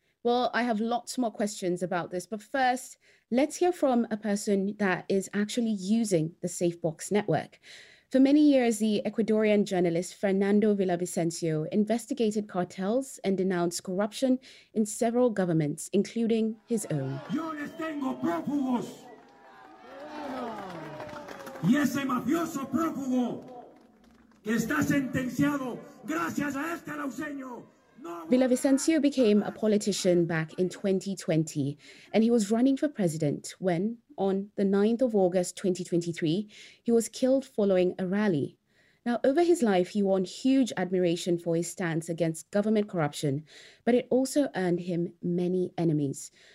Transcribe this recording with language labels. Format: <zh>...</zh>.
<en>Well, I have lots more questions about this, but first, let's hear from a person that is actually using the SafeBox network. For many years, the Ecuadorian journalist Fernando Villavicencio investigated cartels and denounced corruption in several governments, including his own.</en> <es>Yo les tengo prófugos. Y ese mafioso prófugo que está sentenciado gracias a este lauseño.</es> <en>Villavicencio became a politician back in 2020, and he was running for president when, on the 9th of August 2023, he was killed following a rally. Now, over his life, he won huge admiration for his stance against government corruption, but it also earned him many enemies.</en>